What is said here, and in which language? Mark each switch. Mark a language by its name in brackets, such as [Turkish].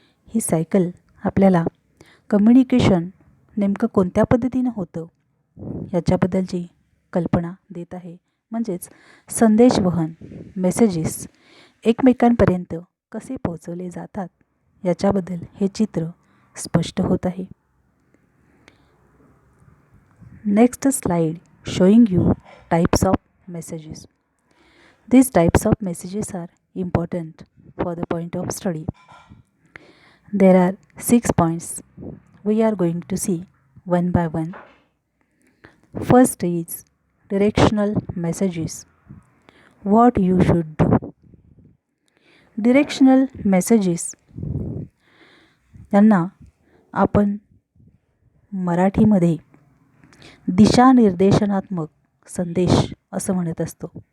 [Marathi] ही cycle आपल्याला communication नेमकं कोणत्या पद्धतीनं होतं याच्याबद्दलची कल्पना देत आहे. म्हणजेच संदेशवहन, मेसेजेस एकमेकांपर्यंत कसे पोहोचवले जातात याच्याबद्दल हे चित्र स्पष्ट होत आहे. [English] Next slide showing you types of messages. These types of messages are important for the point of study. There are 6 points we are going to see one by one. First is directional messages. What you should do. [Marathi] Directional messages यांना आपण मराठीमध्ये दिशानिर्देशनात्मक संदेश असं म्हणत असतो.